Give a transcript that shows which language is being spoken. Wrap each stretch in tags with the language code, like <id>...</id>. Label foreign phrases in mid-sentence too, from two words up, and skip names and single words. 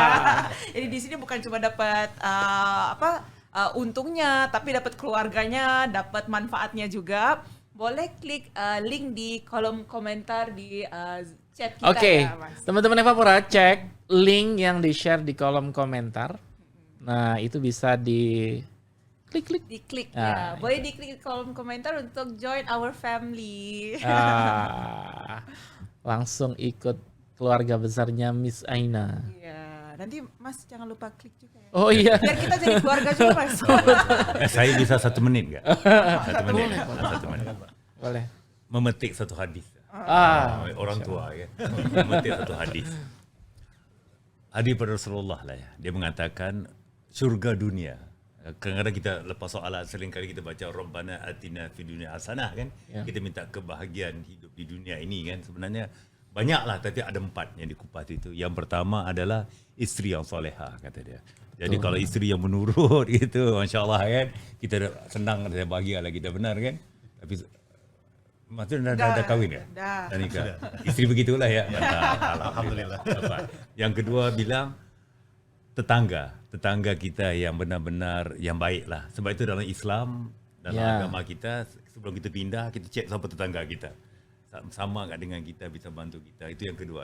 <id>Jadi di sini bukan cuma dapat untungnya, tapi dapat keluarganya, dapat manfaatnya juga. Boleh klik link di kolom komentar di chat kita ya Mas. Teman-teman Evapora, cek link yang di-share di kolom komentar. Nah, itu bisa diklik ya. Boleh diklik di kolom komentar untuk</id> <en>join our family.</en> <id>Langsung ikut keluarga besarnya Miss Aina. Iya, nanti Mas jangan lupa klik juga ya. Oh iya. Biar kita jadi keluarga juga Mas. Saya bisa 1 menit nggak? 1 menit. Boleh.</id> <ms>Memetik satu hadis. Orang tua ya. Memetik satu hadis. hadis pada Rasulullah lah ya. Dia mengatakan syurga dunia. Kadang-kadang kita lepas soalan sering kali kita baca</ms> <ar>ربنا آتنا في الدنيا حسنة</ar> <ms>kan. Kita minta kebahagiaan hidup di dunia ini kan. Sebenarnya banyaklah, tapi ada 4 yang dikupas itu. Yang pertama adalah isteri yang solehah kata dia. Jadi kalau isteri yang menurut gitu, masya-Allah kan, kita senang dan bahagialah kita, benar kan? Tapi maksudnya dah kahwin ya? Dah. Dan nikah. Isteri begitulah ya. Alhamdulillah.</ms> <id>Yang kedua bilang tetangga kita yang benar-benar yang baik lah. Sebab itu dalam Islam, dalam agama kita, sebelum kita pindah, kita cek siapa tetangga kita. Sama nggak dengan kita, bisa bantu kita. Itu yang kedua.</id>